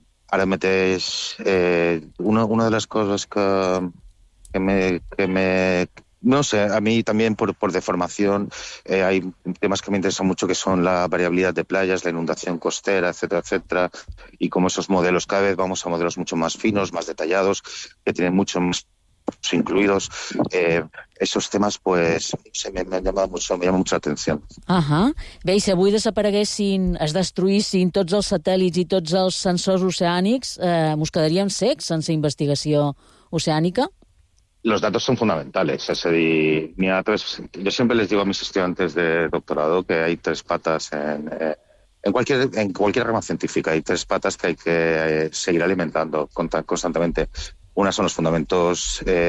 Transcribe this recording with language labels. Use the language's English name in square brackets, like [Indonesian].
[Spanish] Ahora metes una de las cosas que me no sé, a mí también por deformación hay temas que me interesan mucho, que son la variabilidad de playas, la inundación costera, etcétera, etcétera, y cómo esos modelos, cada vez vamos a modelos mucho más finos, más detallados, que tienen mucho más incluidos. Esos temas, pues, me llama mucho la atención. [Catalan] Bé, i si avui desapareguessin, es destruïssin tots els satèl·lits i tots els sensors oceànics, mos quedaríem secs sense investigació oceànica? [Spanish] Los datos son fundamentales. Es decir, yo siempre les digo a mis estudiantes de doctorado que hay tres patas en cualquier rama científica. Hay tres patas que hay que seguir alimentando constantemente. Una son los fundamentos